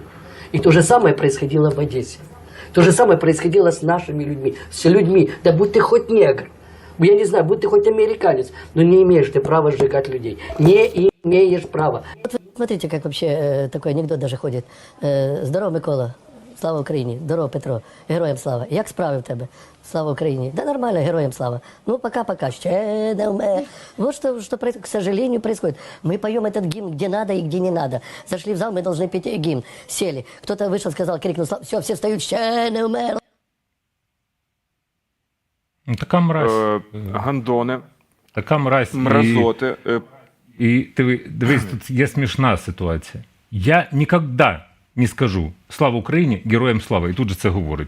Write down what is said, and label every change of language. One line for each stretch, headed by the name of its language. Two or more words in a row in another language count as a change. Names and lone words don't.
Russian: И то же самое происходило в Одессе. То же самое происходило с нашими людьми. С людьми, да будь ты хоть негр, я не знаю, будь ты хоть американец, но не имеешь ты права сжигать людей. Не имеешь права. Смотрите, как вообще такой анекдот даже ходит.
Ukrainian: Здорово, Микола. Слава Україні. Здорово, Петро. Героям слава. Як справи в тебе? Слава Україні.
Russian: Да нормально,
Ukrainian: героям слава.
Russian: Ну, пока-пока.
Ukrainian: Ще не умер.
Russian: Вот что, к сожалению, происходит. Мы поем этот гимн где надо и где не надо. Зашли в зал, мы должны петь гимн. Сели. Кто-то вышел, сказал, крикнул, все встают,
Ukrainian: ще не умер. Ну, така мразь. Гандони, Така мразь. мразоти. І дивись, тут є смішна ситуація. Я ніколи не скажу «Слава Україні, героям слава». І тут же це говорить.